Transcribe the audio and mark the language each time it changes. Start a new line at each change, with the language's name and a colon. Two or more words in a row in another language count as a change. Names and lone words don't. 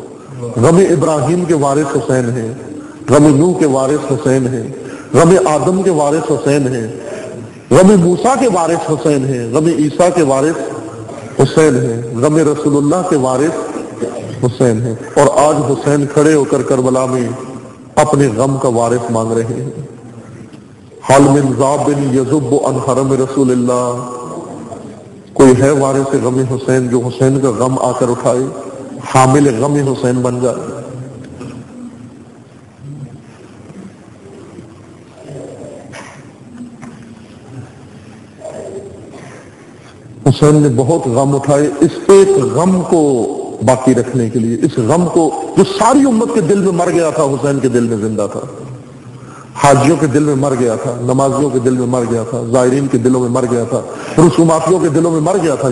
Urdu: غم ابراہیم کے وارث حسین ہیں، غم نوح کے وارث حسین ہیں، غم آدم کے وارث حسین ہیں، غم موسیٰ کے وارث حسین ہیں، غم عیسیٰ کے وارث حسین ہیں، غم رسول اللہ کے وارث حسین ہیں۔ اور آج حسین کھڑے ہو کر کربلا میں اپنے غم کا وارث مانگ رہے ہیں۔
Arabic: حال من ذاب یذب عن حرم رسول اللہ،
Urdu: کوئی ہے وارث غم حسین جو حسین کا غم آ کر اٹھائے، حامل غم حسین بن جائے؟ حسین نے بہت غم اٹھائے اس ایک غم کو باقی رکھنے کے لیے، اس غم کو جو ساری امت کے دل میں مر گیا تھا حسین کے دل میں زندہ تھا، حاجیوں کے دل میں مر گیا تھا، نمازیوں کے دل میں مر گیا تھا، زائرین کے دلوں میں مر گیا تھا، رسوماتیوں کے دلوں میں مر گیا تھا۔